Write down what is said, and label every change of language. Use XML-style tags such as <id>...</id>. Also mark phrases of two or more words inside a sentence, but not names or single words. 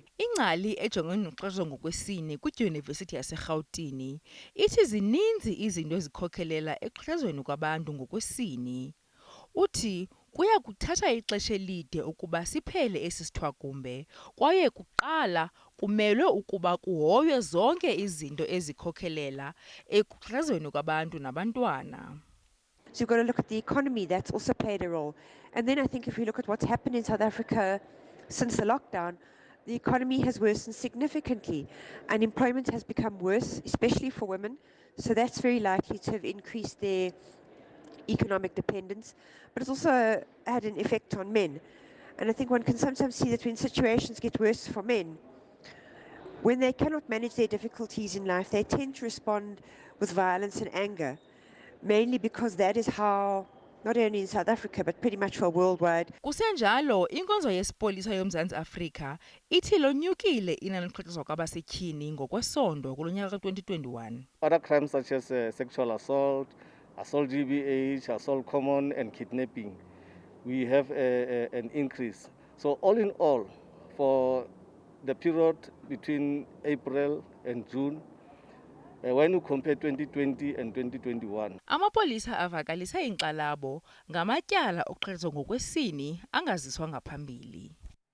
<xh>Ingcali ejongene nokuxhatshazwa ngokwesini kwidyunivesithi yaseRhawutini ithi zininzi izinto ezikhokelela ekuxhatshazweni kwabantu ngokwesini. Uthi kuya kuthatha ixesha elide ukuba siphele esi sithwakumbe, kwaye kuqala kumelwe ukuba kuhoywe zonke izinto ezikhokelela ekuxhatshazweni kwabantu nabantwana.</xh> <en>So you've got to look at the economy, that's also played a role. And then I think if you look at what's happened in South Africa since the lockdown, the economy has worsened significantly. Unemployment has become worse, especially for women. So that's very likely to have increased their economic dependence. But it's also had an effect on men. And I think one can sometimes see that when situations get worse for men, when they cannot manage their difficulties in life, they tend to respond with violence and anger. Mainly because that is how, not only in South Africa, but pretty much for worldwide.</en> <xh>Kusenjalo, inkonzo yesipolisa yoMzantsi Afrika ithi lonyukile inani lokuxhatshazwa kwabasetyhini ngokwesondo kulo nyaka ka-2021.</xh> <en>Other crimes such as sexual assault, assault GBH, assault common and kidnapping, we have an increase. So all in all, for the period between April and June, when you compare 2020 and 2021.</en> <xh>Amapolisa avakalise inkxalabo ngamatyala okuxhatshazwa ngokwesini angaziswa ngaphambili.</xh>